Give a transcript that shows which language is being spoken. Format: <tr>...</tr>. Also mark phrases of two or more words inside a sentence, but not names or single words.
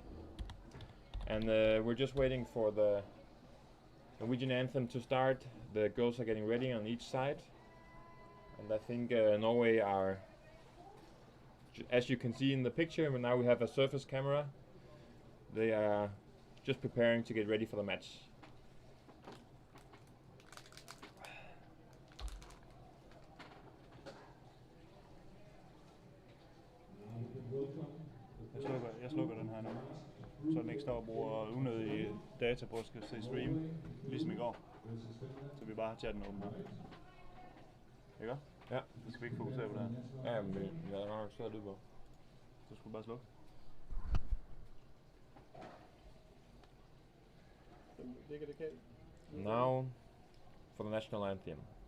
<en>And we're just waiting for the Norwegian anthem to start. The girls are getting ready on each side. And I think Norway are, as you can see in the picture, now we have a surface camera. They are just preparing to get ready for the match.</en> <da>Jeg slukker den her nu, så den ikke står og bruger unødige data på at skal se stream, ligesom i går. Så vi bare har chatten åben her. Ikke? Ja. Så skal vi ikke fokusere på det her. Ja, men jeg har nok svært lyd på. Så skulle du bare slukke.</da> <en>Now for the national anthem.</en>